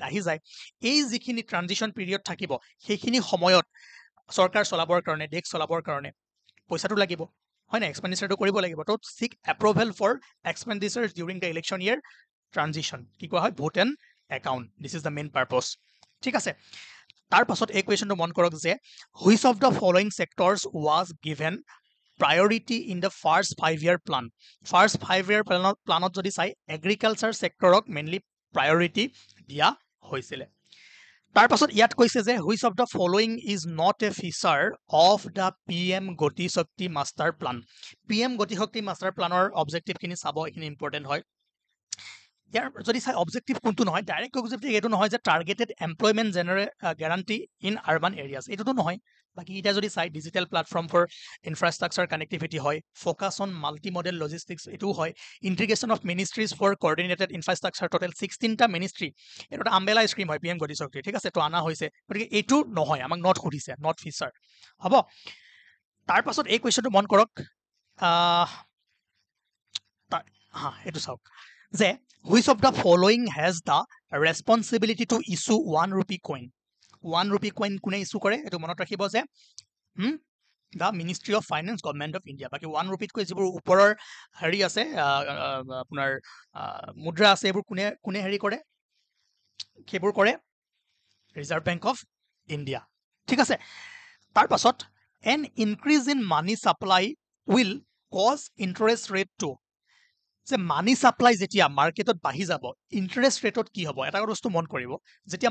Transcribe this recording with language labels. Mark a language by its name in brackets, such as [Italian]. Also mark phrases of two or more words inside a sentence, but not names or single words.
[Assamese] আহি যায় এই যিখিনি ট্ৰানজিশ্যন পিৰিয়ড থাকিব সেইখিনি সময়ত চৰকাৰ চলাবৰ কাৰণে দেশ চলাবৰ কাৰণে পইচাটো লাগিব হয় না এক্সপেণ্ডিচাৰটো কৰিব লাগিব তো [English] seek approval for expenditures during the election year transition [Assamese] কি কোৱা হয় [English] vote and account this is the main purpose [Assamese] ঠিক আছে তাৰ পাছত এই কুৱেশ্যনটো মন কৰক যে [English] which of the following sectors was given priority in the first 5 year plan [Assamese] ফাৰ্ষ্ট 5 year প্লানত যদি চাই এগ্ৰিকালচাৰ ছেক্টৰক মেইনলি প্ৰায়ৰিটি দিয়া হৈছিলে তাৰ পাছত ইয়াত কৈছে যে [English] which of the following is not a feature of the PM Gati Shakti Master Plan PM গতি শক্তি মাষ্টাৰ প্লানৰ অবজেক্টিভখিনি [Assamese] চাব এইখিনি ইম্পৰ্টেণ্ট হয় ইয়াৰ যদি চাই অবজেক্টিভ কোনটো নহয় ডাইৰেক্ট অবজেক্টিভ এইটো নহয় যে [English] targeted employment guarantee in urban areas [Assamese] এইটোতো নহয় বাকী এতিয়া যদি চাই [English] digital platform for infrastructure connectivity [Assamese] হয় [English] focus on multi modal logistics [Assamese] এইটোও হয় [English] integration of ministries for coordinated infrastructure [Assamese] টোটেল 16টা মিনিষ্ট্ৰি এইটো এটা [English] umbrella scheme [Assamese] হয় PM গতি শক্তি ঠিক আছে তো অনা হৈছে গতিকে এইটো নহয় আমাক নট সুধিছে [English] not feature [Assamese] হ'ব তাৰ পাছত এই কুৱেশ্যনটো মন কৰক এইটো চাওক যে [English] which of the following has the responsibility to issue 1 rupee coin 1 rupee coin [Assamese] কোনে ইছ্যু কৰে এইটো মনত ৰাখিব যে দ্য মিনিষ্ট্ৰি অফ ফাইনেন্স গভৰ্ণমেণ্ট অফ ইণ্ডিয়া বাকী 1 rupeeতকৈ যিবোৰ ওপৰৰ হেৰি আছে আপোনাৰ মুদ্ৰা আছে এইবোৰ কোনে হেৰি কৰে সেইবোৰ কৰে ৰিজাৰ্ভ বেংক অফ ইণ্ডিয়া ঠিক আছে তাৰ পাছত [English] an increase in money supply will cause interest rate to [Assamese] যে মানি ছাপ্লাই যেতিয়া মাৰ্কেটত বাঢ়ি যাব ইণ্টাৰেষ্ট ৰেটত কি হ'ব এটা বস্তু মন কৰিব যেতিয়া